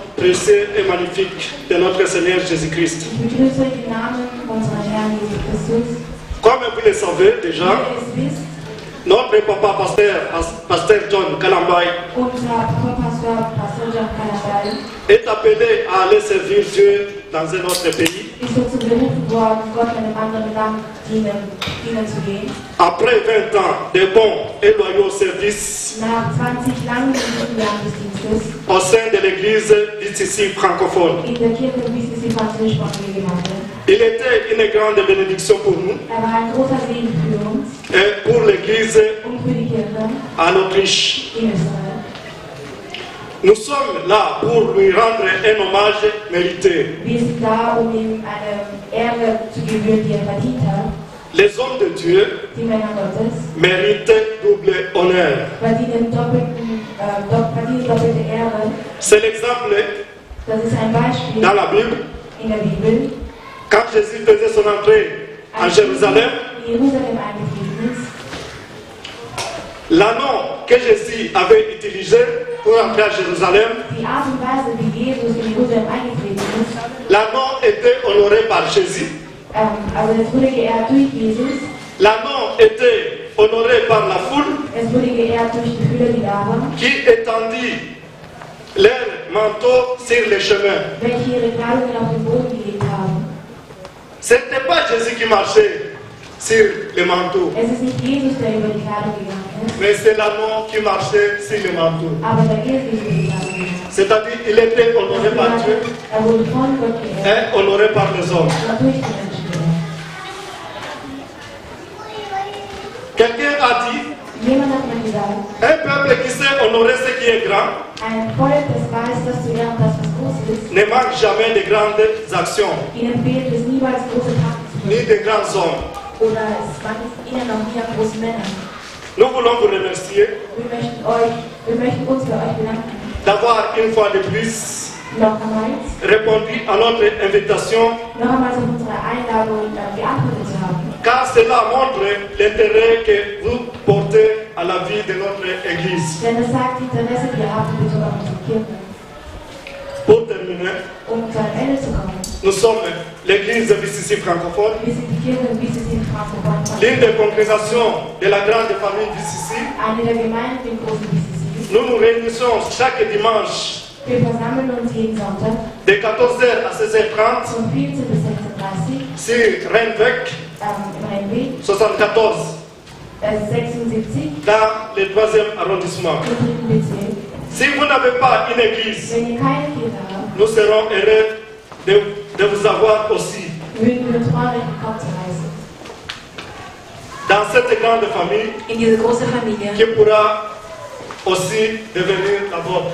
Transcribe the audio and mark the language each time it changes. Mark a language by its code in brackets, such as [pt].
[fr] précieux et magnifique de notre Seigneur Jésus-Christ. [de] Ich begrüße euch im Namen unseres Herrn Jesus Christus. [fr] Comme vous le savez déjà, [de] Wie ihr es wisst, [fr] notre papa pasteur John Kalambay [de] unser Papa-Pastor, Pastor John Kalambay, [fr] est appelé à aller servir Dieu dans un autre pays. [de] ist dazu berufen worden, Gott in einem anderen Land dienen zu gehen. [fr] Après 20 ans de bons et loyaux services [de] Nach 20 langen guten Landesdienstes [fr] au sein de l'église d'ici francophone, [de] in der Kirche BCC französischsprachige Gemeinde. [fr] il était une grande bénédiction pour nous [de] War ein großer Segen für uns [fr] et pour l'église [de] und für die Kirche [fr] en Autriche. [de] in Österreich. [fr] Nous sommes là pour lui rendre un hommage mérité. [de] Wir sind da, ihm eine Ehre zu gebühren, die verdient hat. [fr] Les hommes de Dieu [de] Die Männer Gottes [fr] méritent double honneur. [de] verdienen doppelte Ehre. [fr] C'est l'exemple [de] Das ist ein Beispiel [fr] dans la Bible. [de] in der Bibel. [fr] Quand Jésus faisait son entrée en Jérusalem, [de] In Jerusalem eingetreten ist, [fr] l'anneau que Jésus avait utilisé pour entrer à Jérusalem, [de] die Art und Weise, wie Jesus in Jerusalem eingetreten ist, [fr] l'anneau était honoré par Jésus. [de] also es wurde geehrt durch Jesus, [fr] L'anneau était honoré par la foule [de] es wurde geehrt durch die Fülle, die da waren, [fr] qui étendit leur manteau sur les chemins. [de] welche ihre Kleidungen auf den Boden gelegt haben. [fr] Ce n'était pas Jésus qui marchait sur les manteaux, [de] Es ist nicht Jesus, der über die Kleidung gegangen ist, [fr] mais c'est l'anneau qui marchait sur les manteaux. [de] aber der ist über die Kleidung gegangen. [fr] C'est-à-dire qu'il était honoré par Dieu [de] Wurde von Gott geehrt [fr] et honoré par les hommes. [de] und durch die Menschen geehrt. [fr] Quelqu'un a dit, [de] Jemand hat mir gesagt, [fr] un peuple qui sait honorer ce qui est grand [de] ein Volk, das weiß, dass zu ehren das, was groß ist, [fr] ne manque jamais de grandes actions, [de] ihnen fehlt es niemals große Taten zu [fr] ni [de] tun. [fr] de grands hommes. [de] Oder es mangelt ihnen noch nie an großen Männern. [fr] Nous voulons vous remercier [de] Wir möchten uns bei euch bedanken. [fr] d'avoir une fois de plus [de] Nochmals, [fr] répondu à notre invitation, [de] nochmals auf unsere Einladung geantwortet zu haben. [fr] car cela montre l'intérêt que vous portez à la vie de notre Église. [de] Denn es sagt die Interesse, die ihr habt in Bezug auf unsere Kirche. [fr] Pour terminer, [de] Zu einem Ende zu kommen. [fr] nous sommes l'Église BCC francophone, [de] Wir sind die Kirche in BCC in Frankfurt. [fr] l'une des congrégations de la grande famille BCC. [de] Eine der Gemeinden im großen BCC. [fr] Nous nous réunissons chaque dimanche [de] Wir versammeln uns jeden Sonntag [fr] de 14h à 16h30 [de] von 14 bis 16:30 Uhr [fr] sur Rennweg [de] im Rennweg [fr] 74 [de] 76 [fr] dans le 3e arrondissement. [de] im 3. Bezirk. [fr] Si vous n'avez pas une église, [de] Wenn ihr keine Kirche habt, [fr] nous serons heureux de vous avoir aussi. [de] würden wir uns freuen, euch willkommen zu heißen. [fr] Dans cette grande famille [de] In diese große Familie, [fr] qui pourra aussi devenir la vôtre.